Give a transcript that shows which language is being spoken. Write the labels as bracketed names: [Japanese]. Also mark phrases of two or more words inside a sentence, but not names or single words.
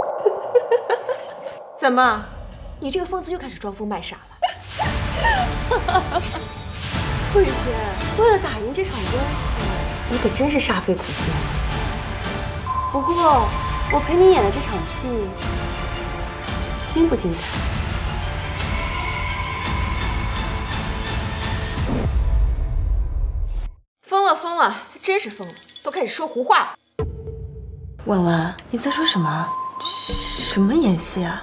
[Chinese] 怎麼，你這個瘋子又開始裝瘋賣傻了？顧宇軒，為了打贏這場官司，你可真是煞費苦心。不過，我陪你演的這場戲，精不精彩？真是疯了，都开始说胡话了。婉婉，你在说什么？什么演戏啊？